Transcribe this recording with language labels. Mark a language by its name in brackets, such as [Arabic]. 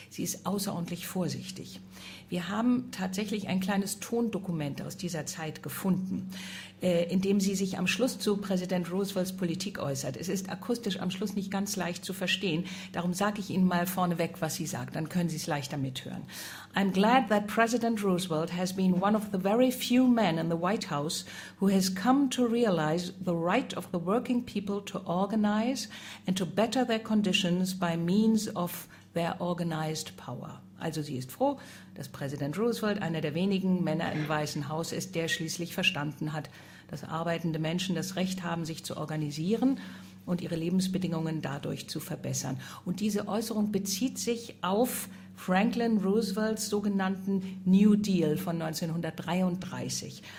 [German] Sie ist außerordentlich vorsichtig. Wir haben tatsächlich ein kleines Tondokument aus dieser Zeit gefunden, in dem sie sich am Schluss zu Präsident Roosevelts Politik äußert. Es ist akustisch am Schluss nicht ganz leicht zu verstehen. Darum sage ich Ihnen mal vorneweg, was sie sagt. Dann können Sie es leichter mithören. [English] I'm glad that President Roosevelt has been one of the very few men in the White House who has come to realize the right of the working people to organize and to better their conditions by means of their organized power. [German] Also sie ist froh, dass Präsident Roosevelt einer der wenigen Männer im Weißen Haus ist, der schließlich verstanden hat, dass arbeitende Menschen das Recht haben, sich zu organisieren und ihre Lebensbedingungen dadurch zu verbessern. Und diese Äußerung bezieht sich auf Franklin Roosevelts sogenannten New Deal von 1933.